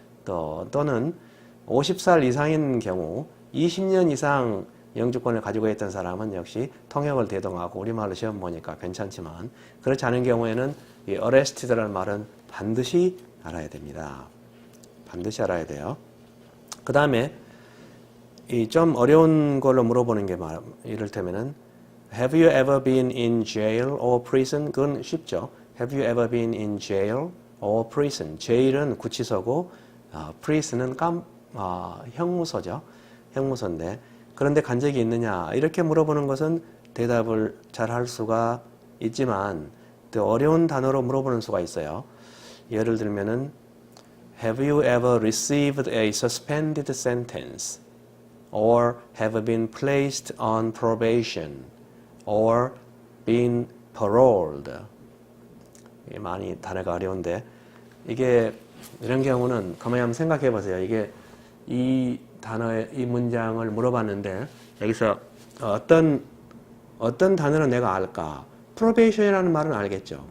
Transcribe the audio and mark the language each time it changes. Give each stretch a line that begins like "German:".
Korean: 또는 50살 이상인 경우 20년 이상 영주권을 가지고 있던 사람은 역시 통역을 대동하고 우리말로 시험 보니까 괜찮지만 그렇지 않은 경우에는 이 arrested라는 말은 반드시 알아야 됩니다. 반드시 알아야 돼요. 그 다음에 이 좀 어려운 걸로 물어보는 게 이를테면은
English: Have you ever been in jail or prison?
Korean: 그건 쉽죠.
English: Have you ever been in jail or prison?
Korean: jail은 구치소고 prison은 형무소죠. 형무소인데 그런데 간 적이 있느냐 이렇게 물어보는 것은 대답을 잘 할 수가 있지만 또 어려운 단어로 물어보는 수가 있어요. 예를 들면은
English: Have you ever received a suspended sentence? Or have been placed on probation? Or been paroled?
Korean: 많이 단어가 어려운데 이게 이런 경우는 가만히 한번 생각해 보세요. 이게 이 단어의 이 문장을 물어봤는데 여기서 어떤 단어는 내가 알까? probation이라는 말은 알겠죠.